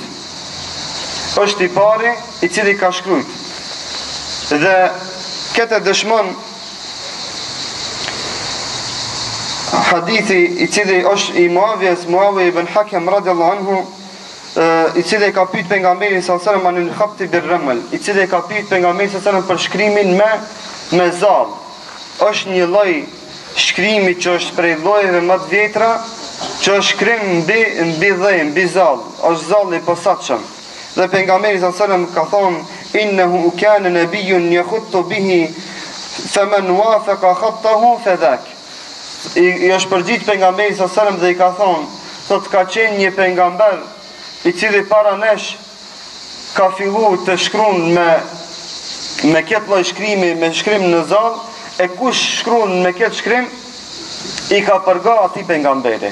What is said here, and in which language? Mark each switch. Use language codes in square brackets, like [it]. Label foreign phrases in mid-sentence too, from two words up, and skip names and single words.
[sq] Është I pari I cili ka shkruajt. Dhe këtë dëshmon hadithi I cili është I Muawiya ibn Hakim [ar] رضي الله عنه, [sq] I cili ka pyet pejgamberin [ar] صلى الله عليه وسلم عن الخط بالرمل, [sq] I cili ka pyet pejgamberin [ar] صلى الله عليه وسلم [sq] për shkrimin me zall. Është një lloj shkrimi që është prej llojeve më të vjetra, që është shkrim mbi dhë, mbi zall, është zalli I posaçëm. Dhe pejgamberi [ar] صلى الله عليه وسلم [sq] ka thonë [ar] إنه كان نبيا يخط به فمن وافق خطه فذاك. [sq] I është përgjigj pejgamberi [ar] صلى الله عليه وسلم [sq] dhe I ka thonë, thot ka qenë një pejgamber I cili para nesh ka filluar të shkruan me këtë lloj shkrimi, me shkrim në zall, e kush shkruan me këtë shkrim I ka përga ati pejgamberi.